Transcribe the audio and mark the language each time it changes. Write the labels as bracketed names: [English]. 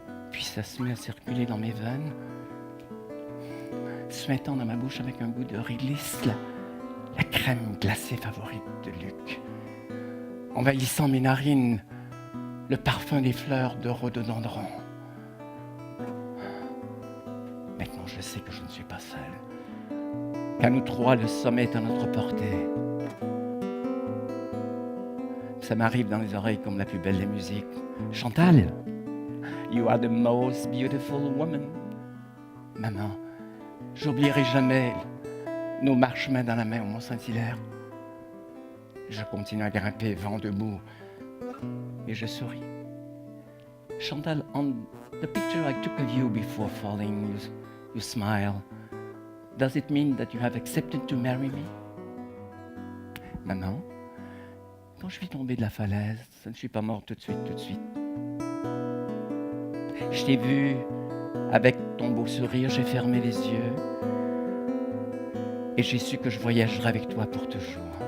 [French] Puis ça se met à circuler dans mes veines, se mettant dans ma bouche avec un goût de réglisse, la crème glacée favorite de Luc, envahissant mes narines, le parfum des fleurs de rhododendron. Maintenant, je sais que je ne suis pas seul. Qu'à nous 3, le sommet est à notre portée. Ça m'arrive dans les oreilles comme la plus belle des musiques. [English] Chantal, you are the most beautiful woman. [French] Maman, j'oublierai jamais nos marches main dans la main au Mont-Saint-Hilaire. Je continue à grimper, vent debout. Et je souris. [English] Chantal, on the picture I took of you before falling, you smile. Does it mean that you have accepted to marry me? [French] Maman, quand je suis tombée de la falaise, je ne suis pas morte tout de suite. Je t'ai vu avec ton beau sourire, j'ai fermé les yeux et j'ai su que je voyagerais avec toi pour toujours.